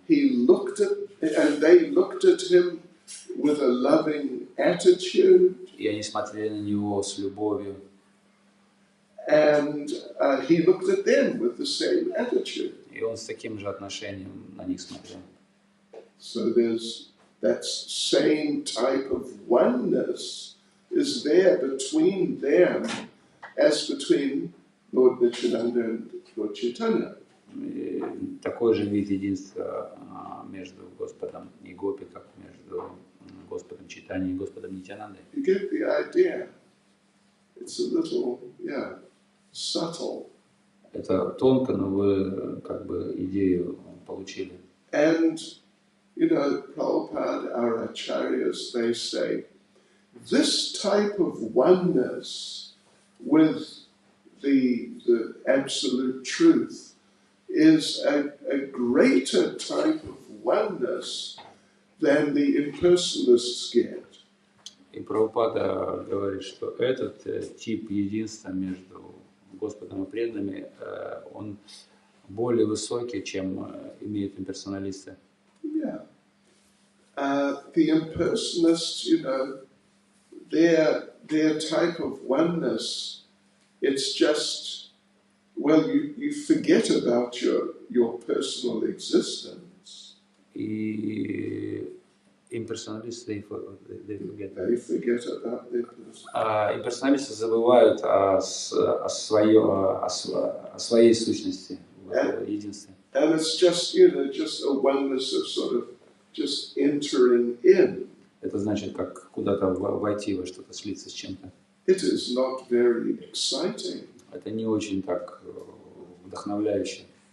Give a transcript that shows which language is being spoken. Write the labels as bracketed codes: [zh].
[en] And they looked at him with a loving attitude. [ru] И они смотрели на него с любовью. [en] And he looked at them with the same attitude. [ru] И он с таким же отношением на них смотрел. [en] So there's that same type of oneness is there between them as between Lord Nityananda and Lord Chaitanya. [ru] И такой же вид единства между Господом и Гопи, как между Господом Чайтаньей и Господом Нитьянандой. [en] You get the idea. It's a little, subtle. [ru] Это тонко, но вы как бы идею получили. [en] And, Prabhupada, our acharyas, they say, this type of oneness with the absolute truth is a greater type of oneness than the impersonalists get. [ru] И Прабхупада говорит, что этот тип единства между Господом и преданными, он более высокий, чем имеют имперсоналисты. [en] Yeah. The impersonalists, their type of oneness, it's just, you forget about your personal existence. [ru] И имперсоналисты, [en] They forget about their personal. [ru] Имперсоналисты забывают о своей сущности, в единстве. [en] And it's just, just a oneness of sort of just entering in. [ru] Это значит, как куда-то войти во что-то, слиться с чем-то. [en] It is not very exciting. [ru] Это не очень так вдохновляюще.